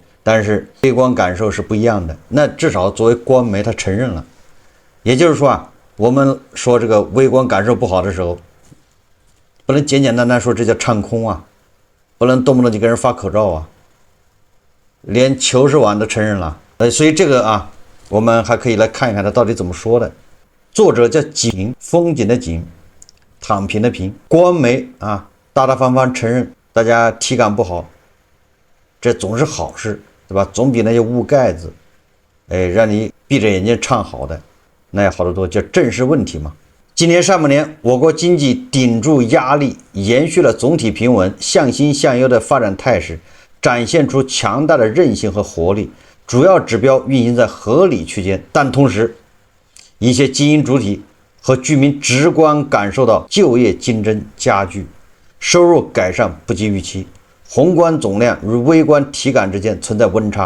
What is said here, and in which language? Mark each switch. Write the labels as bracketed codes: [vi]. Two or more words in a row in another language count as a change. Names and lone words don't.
[zh] 但是微觀感受是不一樣的，那至少作為官媒他承認了。也就是說我們說这個微觀感受不好的時候，不能簡簡單單說這叫唱空不能動不動就跟人發口罩連求是網都承認了。所以這個我們還可以來看一看他到底怎麼說的。作者叫景，風景的景，躺平的平。官媒大大方方承認大家體感不好，這總是好事，对吧？總比那些捂蓋子讓你閉着眼睛唱好的那也好得多，叫正视問題嘛。今年上半年我國經濟頂住壓力，延續了總體平穩向新向優的發展態勢，展現出強大的韌性和活力，主要指標運行在合理區間。但同時一些經營主體和居民直觀感受到就業競爭加劇，收入改善不及預期，宏觀總量與微觀體感之間存在溫差。